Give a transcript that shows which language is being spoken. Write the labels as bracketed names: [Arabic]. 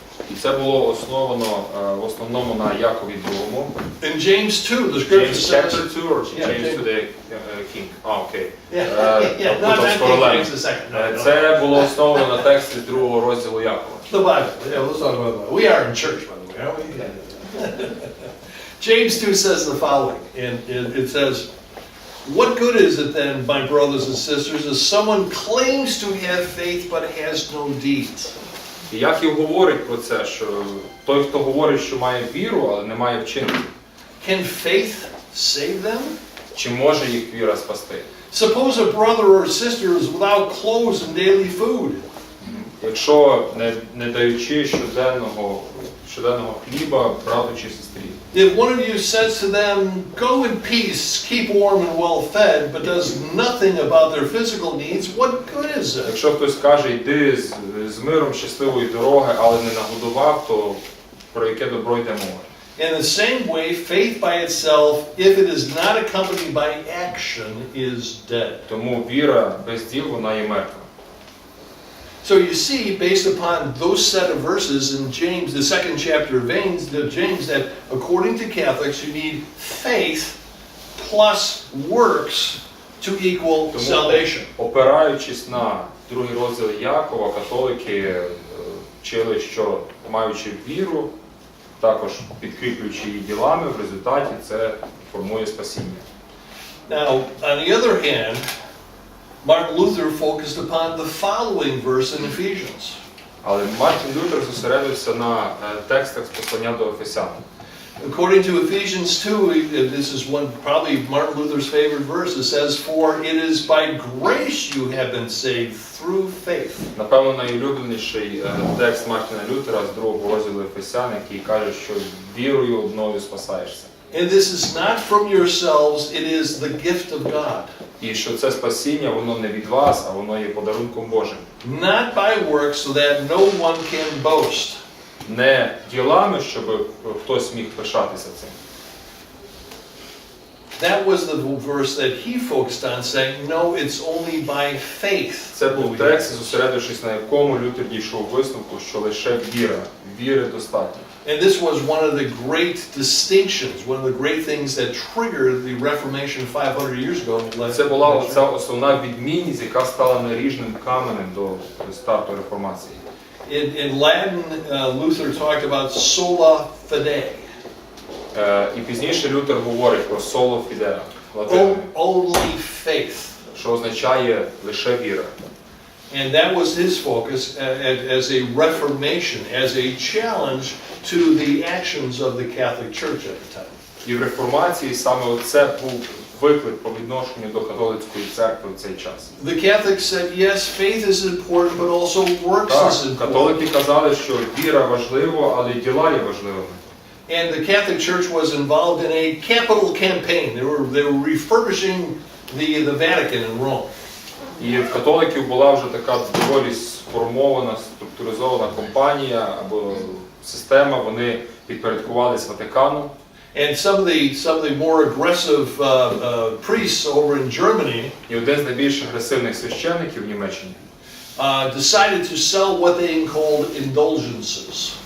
[Ukrainian] І це було основано в основному на Якові 2. [English] In James 2, the scripture James says... chapter 2 or Yeah, James to the king? Окей. Yeah, not King James the second. No. [Ukrainian] Це було основано на тексті 2 розділу Якова. [English] The Bible. Yeah, let's talk about the Bible. We are in church, by the way, aren't we? James 2 says the following, and it says, "What good is it then, my brothers and sisters, if someone claims to have faith but has no deeds?" [Ukrainian] І Яків говорить про це, що той, хто говорить, що має віру, але не має вчинків, [English] Can faith save them? [Ukrainian] чи може їх віра спасти? [English] Suppose a brother or sister is without clothes and daily food. [Ukrainian] Якщо не даючи щоденного хліба брату чи сестрі. [English] If one of you says to them, "Go in peace, keep warm and well fed," but does nothing about their physical needs, what good is it? [Ukrainian] Якщо хтось каже, йди з миром щасливої дороги, але не нагодував, то про яке добро йде мова? [English] In the same way, faith by itself, if it is not accompanied by action, is dead. [Ukrainian] Тому віра без діл, вона є мертва. [English] So you see, based upon those set of verses in James, the second chapter of James, that according to Catholics, you need faith plus works to equal salvation. [Ukrainian] Опираючись на другий розділ Якова, католики вчили, що маючи віру, також підкріплюючи її ділами, в результаті це формує спасіння. [English] Now, on the other hand, Martin Luther focused upon the following verse in Ephesians. [Ukrainian] Але Мартін Лютер зосередився на текстах з послання до Ефесян. [English] According to Ephesians 2, this is one probably Martin Luther's favorite verse. It says, "For it is by grace you have been saved through faith." [Ukrainian] Напевно, найулюбленіший текст Мартіна Лютера з другого розділу Ефесян, який каже, що вірою одною спасаєшся. [English] And this is not from yourselves, it is the gift of God. [Ukrainian] І що це спасіння, воно не від вас, а воно є подарунком Божим. [English] Not by works, so that no one can boast. [Ukrainian] Не ділами, щоб хтось міг пишатися цим. [English] That was the verse that he focused on, saying, no, it's only by faith. [Ukrainian] Це був текст, зосередившись на якому Лютер дійшов висновку, що лише віри достатньо. [English] And this was one of the great distinctions, one of the great things that triggered the Reformation 500 years ago. [Ukrainian] Це була ця основна відмінність, яка стала наріжним каменем до старту реформації. [English] In Latin, Luther talked about sola fide. [Ukrainian] І пізніше Лютер говорить про соло фідеа, [English] Only faith. [Ukrainian] що означає лише віра. [English] And that was his focus as a reformation, as a challenge to the actions of the Catholic Church at the time. [Ukrainian] І в реформації саме оце був виклик по відношенню до католицької церкви в цей час. [English] The Catholics said, yes, faith is important, but also works is important. [Ukrainian] Католики казали, що віра важлива, але й діла є важливими. [English] And the Catholic Church was involved in a capital campaign. They were refurbishing the Vatican in Rome. [Ukrainian] І в католиків була вже така доволі сформована, структуризована компанія або система, вони підпорядкувалися Ватикану. [English] And some of the more aggressive priests over in Germany [Ukrainian] І один з найбільш агресивних священників в Німеччині [English] decided to sell what they called indulgences.